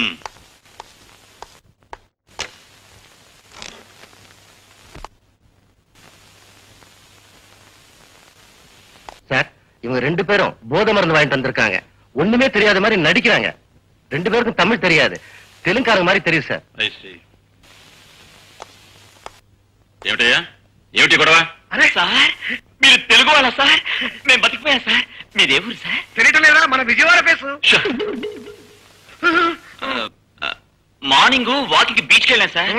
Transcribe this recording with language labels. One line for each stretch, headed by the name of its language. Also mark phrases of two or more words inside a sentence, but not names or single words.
Tamil: சார், இவங்க 2 பேரும் போதை மருந்து வாங்கிட்டு வந்திருக்காங்க. ஒண்ணுமே தெரியாத மாதிரி நடிக்கிறாங்க. 2 பேருக்கும் தமிழ் தெரியாது, தெலுங்காரங்க மாதிரி தெரியும் சார்.
Telugu: ఏమిటయ్యా, ఏమిటి గొడవ? అరే సార్, మీరు తెలుగు వాళ్ళ సార్? మేము బతికిపోయా సార్. మీదే ఊరు సార్? తెలియటం లేదా? మన విజయవాడ ఫేసు.
English: morning walking
Telugu: బీచ్కి వెళ్ళాను సార్.